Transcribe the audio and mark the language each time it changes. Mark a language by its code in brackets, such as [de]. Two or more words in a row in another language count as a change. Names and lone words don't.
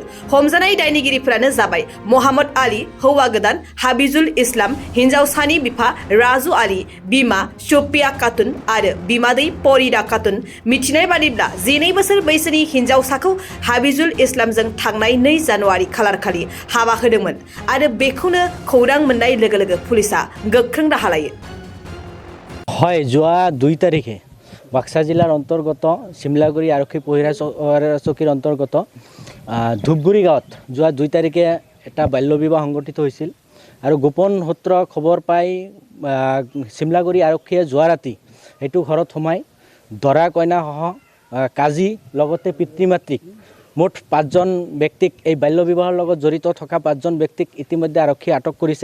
[brx] हमजानाय दायनिगिरिफोरानो जाबाय मोहम्मद आली हौवा गोदान, हाबिजुल इस्लाम हिन्जावसानि बिफा, राजु आली बिमा सुफिया खातुन आरो बिमादै परिदा खातुन। मिथिनाय बादिब्ला 12 बोसोर बैसोनि हिन्जावसाखौ हाबिजुल इस्लामजों थांनाय 2 जानुवारि खालारखालि हाबा होदोंमोन आरो बेखौनो खौरां मोननाय लोगो लोगो पुलिसा गोख्रों राहा लायो। [as] হয়, যোৱা 2 তাৰিখে বাক্সা জিলাৰ অন্তৰ্গত চিমলাগুৰি আৰক্ষী পহিৰা চকীৰ অন্তৰ্গত ধূপগুৰি গাঁৱত যোৱা 2 তাৰিখে এটা বাল্য বিবাহ সংঘটিত হৈছিল আৰু গোপন সূত্ৰ খবৰ পাই চিমলাগুৰি আৰক্ষীয়ে যোৱা ৰাতি এইটো ঘৰত সোমাই দৰা কইনাসহ কাজী লগতে পিতৃ মাতৃক মুঠ 5জন ব্যক্তিক এই বাল্য বিবাহৰ লগত জড়িত থকা 5জন ব্যক্তিক ইতিমধ্যে আৰক্ষীয়ে আটক কৰিছে।